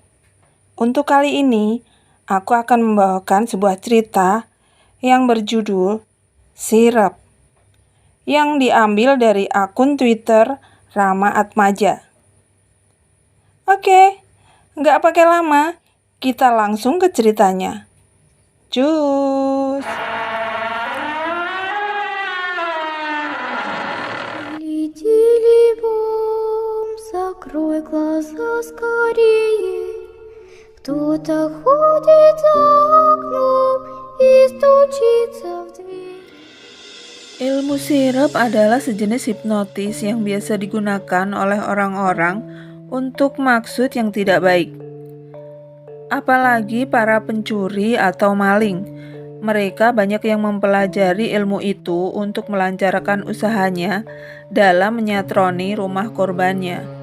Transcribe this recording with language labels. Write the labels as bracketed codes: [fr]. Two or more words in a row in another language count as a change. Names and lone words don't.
[id] Untuk kali ini, aku akan membawakan sebuah cerita yang berjudul Sirep, yang diambil dari akun Twitter Rama Atmaja. Oke, nggak pakai lama, kita langsung ke ceritanya. Cus! [ru] Закрой глаза скорее. Кто-то ходит за окном и стучится в дверь. [id] Ilmu sirep adalah sejenis hipnotis yang biasa digunakan oleh orang-orang untuk maksud yang tidak baik. Apalagi para pencuri atau maling. Mereka banyak yang mempelajari ilmu itu untuk melancarkan usahanya dalam menyatroni rumah korbannya.